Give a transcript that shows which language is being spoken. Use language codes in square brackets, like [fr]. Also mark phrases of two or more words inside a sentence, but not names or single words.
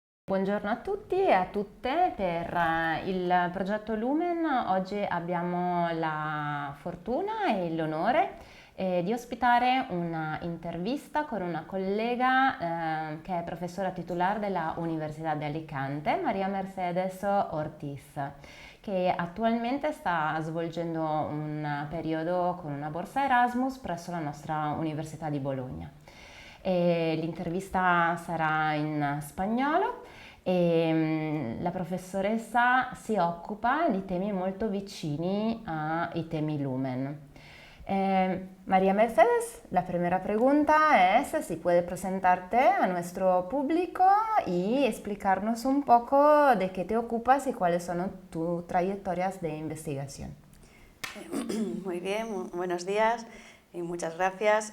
[it] Buongiorno a tutti e a tutte. Per il progetto Lumen oggi abbiamo la fortuna e l'onore di ospitare una intervista con una collega che è professora titolare della Università di Alicante, Maria Mercedes Ortiz, che attualmente sta svolgendo un periodo con una borsa Erasmus presso la nostra Università di Bologna. L'intervista sarà in spagnolo e la professoressa si occupa di temi molto vicini ai temi Lumen. [es] María Mercedes, la primera pregunta es si puede presentarte a nuestro público y explicarnos un poco de qué te ocupas y cuáles son tus trayectorias de investigación. Muy bien, buenos días y muchas gracias.